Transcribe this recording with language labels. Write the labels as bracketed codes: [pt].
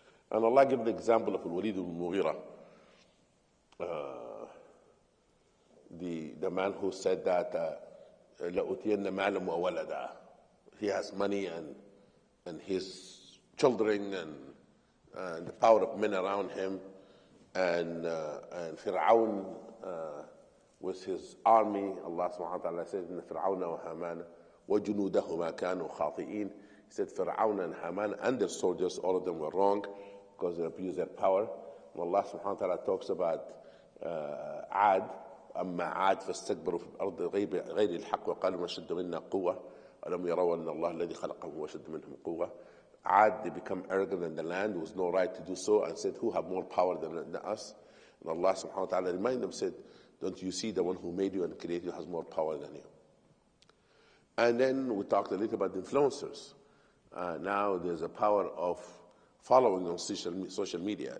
[en] And Allah gave the example of Al-Walid al-Mughira, the man who said that [ar] لَأُتِيَنَّ مَالًا وَوَلَدًا. [en] He has money and his children and the power of men around him, and Fir'aun with his army. Allah subhanahu wa ta'ala said, [ar] إِنَّ فِرْعَوْنَ وَهَامَانَ وَجُنُودَهُمَا كَانُوا خَاطِئِينَ. [en] He said Fir'aun and Haman and their soldiers, all of them were wrong because they abused their power. And Allah subhanahu wa ta'ala talks about Ad, [ar] أما عاد فاستكبروا في الأرض غير الحق وقالوا ما شد منا قوة ألم يروا أن الله الذي خلقهم وشد منهم قوة. [en] Ad, they become arrogant in the land, there was no right to do so, and said, who have more power than us? And Allah subhanahu wa ta'ala reminded them, said, don't you see the one who made you and created you has more power than you? And then we talked a little about influencers. Now there's a power of following on social media.